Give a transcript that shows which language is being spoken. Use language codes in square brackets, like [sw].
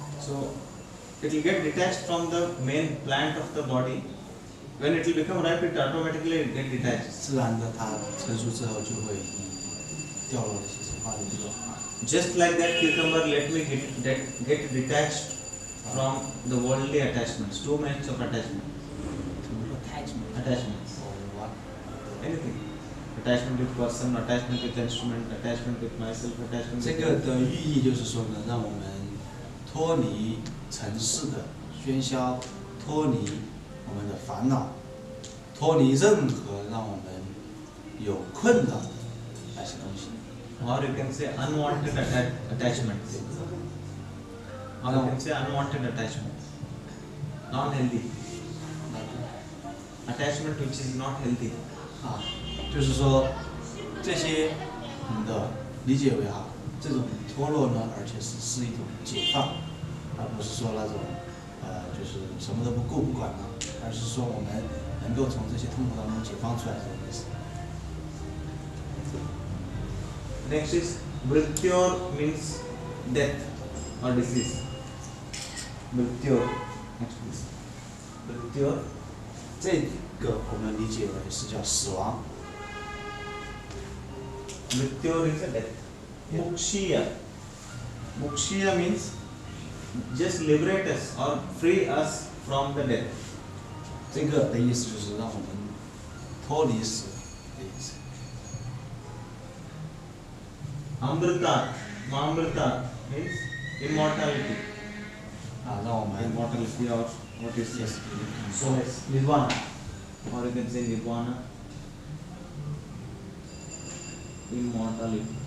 [en] So it will get detached from the main plant of the body. When it will become ripe, it automatically get detached. [zh] 自然的，它成熟之后就会掉落的些花的地方。 [en] Just like that cucumber, let me get detached from the worldly attachments. Two kinds of attachment. Attachments. Anything. Attachment with person, attachment with instrument, attachment with myself, attachment [zh] 这 [en] with [zh] 个的寓意就是说呢，让我们脱离尘世的喧嚣，脱离我们的烦恼，脱离任何让我们有困扰的那些东西。 [en] or you can say unwanted attachment. Or you can say unwanted attachment. Non-healthy. attachment which is not healthy. [zh] 啊，就是说这些你的理解为这种脱落呢，而且是一种解放，而不是说那种就是什么都不顾不管了，而是说我们能够从这些痛苦当中解放出来这种意思。 [en] Next is mrityur means death or disease. Mrityur, next please. Mrityur, [zh] 这个我们理解为是叫死亡。 [en] mrityur is a death. Mukshiya, mukshiya means just liberate us or free us from the death. [zh] 这个的意思就是让我们脱离死的意思。 [en] Amrita, Mamrita means immortality. [zh] 让我们 [en] Immortality or what is yes, so nirvana, or you can say nirvana. Immortality.